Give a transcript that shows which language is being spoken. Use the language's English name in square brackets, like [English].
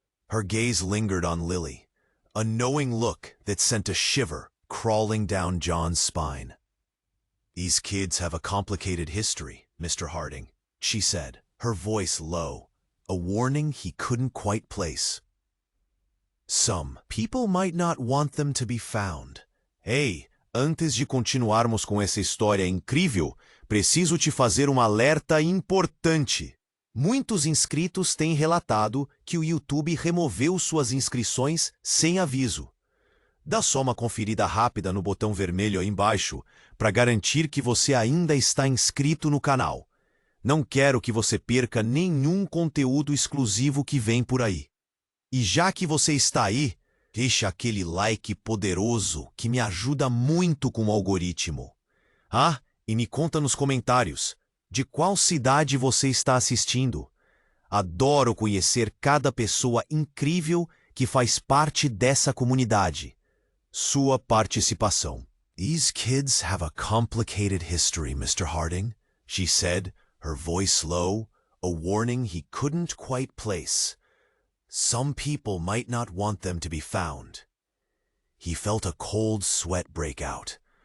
[English] Her gaze lingered on Lily, a knowing look that sent a shiver crawling down John's spine. "These kids have a complicated history, Mr. Harding," she said, her voice low, a warning he couldn't quite place. "Some people might not want them to be found." [Portuguese] "Ei, antes de continuarmos com essa história incrível, preciso te fazer um alerta importante. Muitos inscritos têm relatado que o YouTube removeu suas inscrições sem aviso. Dá só uma conferida rápida no botão vermelho aí embaixo para garantir que você ainda está inscrito no canal. Não quero que você perca nenhum conteúdo exclusivo que vem por aí. E já que você está aí, deixa aquele like poderoso que me ajuda muito com o algoritmo. Ah, e me conta nos comentários de qual cidade você está assistindo. Adoro conhecer cada pessoa incrível que faz parte dessa comunidade. Sua participação. [English] "These kids have a complicated history, Mr. Harding," she said, her voice low, a warning he couldn't quite place. "Some people might not want them to be found." He felt a cold sweat break out.